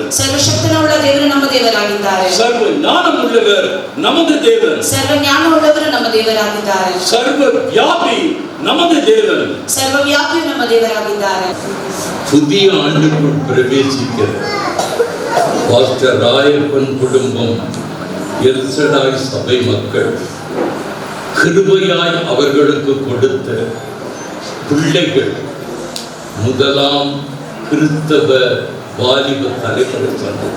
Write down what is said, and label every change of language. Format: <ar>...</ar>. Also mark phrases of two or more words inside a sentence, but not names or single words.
<kn>ಸರ್ವಶಕ್ತನುಳ್ಳ ದೇವರು ನಮ್ಮ ದೇವರಾಗಿದ್ದಾರೆ.</kn> <ta>ಸರ್ವ ಜ್ಞಾನವುಳ್ಳவர் நமது தேவன்.</ta> <kn>ಸರ್ವ ಜ್ಞಾನವುಳ್ಳವರು ನಮ್ಮ ದೇವರಾಗಿದ್ದಾರೆ.</kn> <ta>ಸರ್ವ ವ್ಯಾಪಿ நமது தேவன்.</ta> <kn>ಸರ್ವವ್ಯಾಪಿ ನಮ್ಮ ದೇವರಾಗಿದ್ದಾರೆ.</kn> <ta>புதிய ஆண்டுக்குள் பிரவேசிக்கிற பாஸ்டர் ராயப்பன் குடும்பம், எல்சடாய் சபை மக்கள் கிருபையாய் அவர்களுக்கு கொடுத்த பிள்ளைகள் முதலாம் கிறிஸ்தவ வாலிப தலைமுறை சொன்னது.</ta>